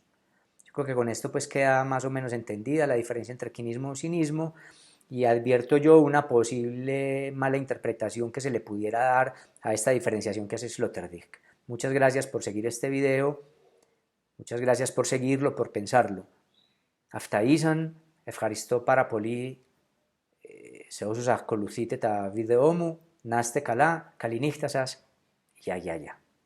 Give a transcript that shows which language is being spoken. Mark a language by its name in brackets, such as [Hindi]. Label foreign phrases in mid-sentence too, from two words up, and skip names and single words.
[Spanish] Yo creo que con esto pues queda más o menos entendida la diferencia entre quinismo y cinismo, y advierto yo una posible mala interpretación que se le pudiera dar a esta diferenciación que hace Sloterdijk. Muchas gracias por seguir este video, muchas gracias por seguirlo, por pensarlo. Aftaizan, [Greek] ευχαριστώ πάρα πολύ σε όσους ακολουθείτε τα βίντεό μου. Να είστε καλά, καλή νύχτα σας, γεια.